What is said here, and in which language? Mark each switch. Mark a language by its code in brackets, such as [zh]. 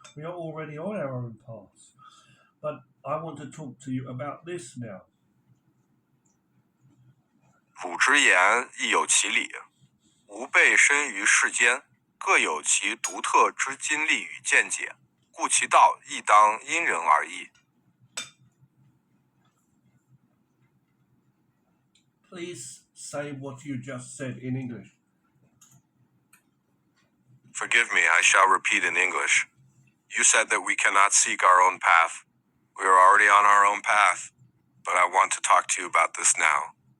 [en] We are already on our own paths. But I want to talk to you about this now. [lzh] 古之言亦有其理，吾辈身于世间，各有其独特之经历与见解，故其道亦当因人而异。 [en] Please say what you just said in English. Forgive me, I shall repeat in English. You said that we cannot seek our own path. We are already on our own path, but I want to talk to you about this now.